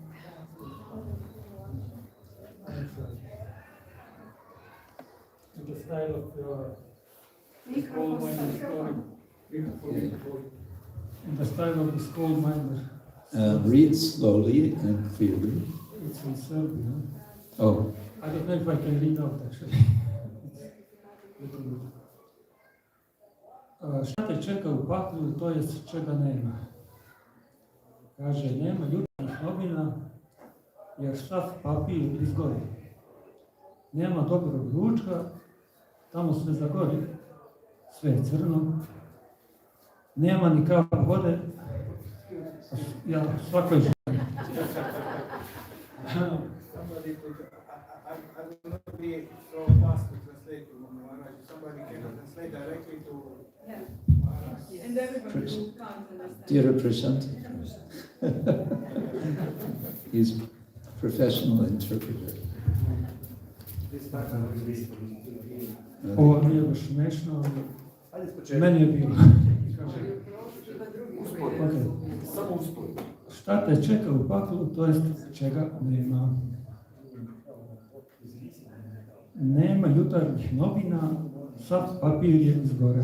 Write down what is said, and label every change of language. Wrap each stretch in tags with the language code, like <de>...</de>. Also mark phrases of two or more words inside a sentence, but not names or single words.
<en>To the style of your coal miner story. In the style of the coal miner. Read slowly and clearly. It's in Serbian. Oh, I don't know if I can read out actually.</en> <sr>Šta te čeka u paklu, to jest čega nema. Kaže, nema jutarnjih novina, jer sav papir izgori. Nema dobrog ručka, tamo sve zagori, sve je crno. Nema ni kap vode, ja svakoj ženi.</sr> <en>Somebody could, I will not be so fast to translate to Maharaj. Somebody can translate directly to Yeah. Maharaj. And everybody who can't understand. Dear Prashant. He's a professional interpreter.</en> <sr>Ovo nije baš smešno, ali meni je bilo.</sr> <en>Okay.</en> <sr>Šta te čeka u paklu, to jest čega nema. Nema jutarnjih novina, sav papir je izgoreo.</sr>